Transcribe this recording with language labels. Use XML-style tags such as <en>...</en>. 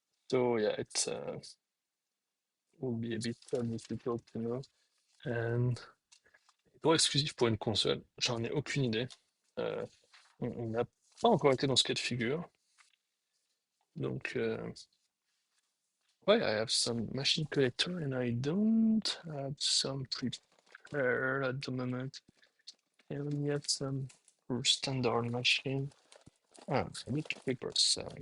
<en>So yeah, will be a bit difficult to know.</en> <fr>And droit exclusif pour une console, j'en ai aucune idée. Euh, on n'a pas encore été dans ce cas de figure. Donc, ouais,</fr> <en>I have some machine collector and I don't have some prepared at the moment. I only have some for standard machine. Ah, I need to prepare some.</en>